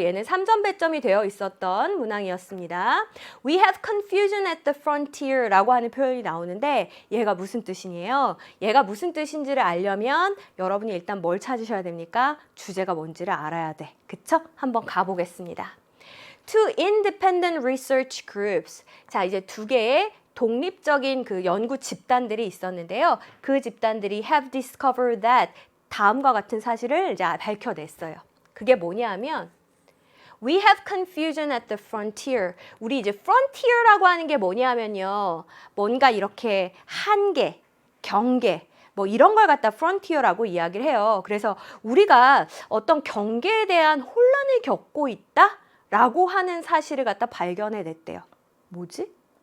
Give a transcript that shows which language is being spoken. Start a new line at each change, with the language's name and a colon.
Korean: 얘는 3점 배점이 되어 있었던 문항이었습니다.
English: We have confusion at the frontier
Korean: 라고 하는 표현이 나오는데 얘가 무슨 뜻이에요? 얘가 무슨 뜻인지를 알려면 여러분이 일단 뭘 찾으셔야 됩니까? 주제가 뭔지를 알아야 돼. 그쵸? 한번 가보겠습니다.
English: Two independent research groups.
Korean: 자, 이제 두 개의 독립적인 그 연구 집단들이 있었는데요. 그 집단들이
English: have discovered that
Korean: 다음과 같은 사실을 이제 밝혀냈어요. 그게 뭐냐 하면
English: We have confusion at the frontier.
Korean: 우리 이제 frontier라고 하는 게 뭐냐 하면요. 뭔가 이렇게 한계, 경계 뭐 이런 걸 갖다 frontier라고 이야기를 해요. 그래서 우리가 어떤 경계에 대한 혼란을 겪고 있다라고 하는 사실을 갖다 발견해냈대요. 뭐지?